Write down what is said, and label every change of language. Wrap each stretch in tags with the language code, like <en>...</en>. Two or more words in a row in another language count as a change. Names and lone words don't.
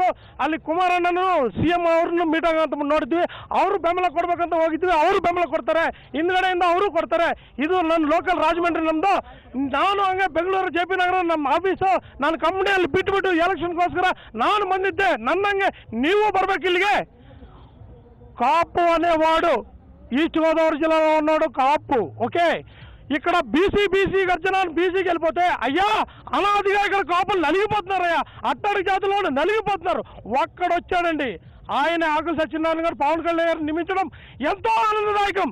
<kn>ಅಲ್ಲಿ ಕುಮಾರಣ್ಣನು ಸಿ ಎಂ ಅವ್ರನ್ನ ಮೀಟ್ ಆಗಂತ ನೋಡಿದ್ವಿ, ಅವರು ಬೆಂಬಲ ಕೊಡ್ಬೇಕಂತ ಹೋಗಿದ್ವಿ, ಅವರು ಬೆಂಬಲ ಕೊಡ್ತಾರೆ, ಹಿಂದ್ಗಡೆಯಿಂದ ಅವರು ಕೊಡ್ತಾರೆ. ಇದು ನನ್ನ ಲೋಕಲ್ ರಾಜಮಂಡ್ರಿ ನಮ್ಮದು. ನಾನು ಹಂಗೆ ಬೆಂಗಳೂರು ಜೆ ಪಿ ನಗರ ನಮ್ಮ ಆಫೀಸು, ನಾನು ಕಂಪ್ನಿಯಲ್ಲಿ ಬಿಟ್ಬಿಟ್ಟು ಎಲೆಕ್ಷನ್ಗೋಸ್ಕರ ನಾನು ಬಂದಿದ್ದೆ. ನನ್ನಂಗೆ ನೀವು ಬರ್ಬೇಕು ಇಲ್ಲಿಗೆ.</kn> <te>కాపు అనేవాడు ఈస్ట్ గోదావరి జిల్లాలో ఉన్నాడు కాపు, ఓకే. ఇక్కడ బీసీ గర్జనాన్ని బీసీకి వెళ్ళిపోతే అయ్యా అనాదిగా ఇక్కడ కాపులు నలిగిపోతున్నారయ్యా, అట్టడి జాతిలో నలిగిపోతున్నారు. ఒక్కడొచ్చాడండి, ఆయన ఆకుల సత్యనారాయణ గారు పవన్ కళ్యాణ్ గారు నియమించడం ఎంతో ఆనందదాయకం.</te>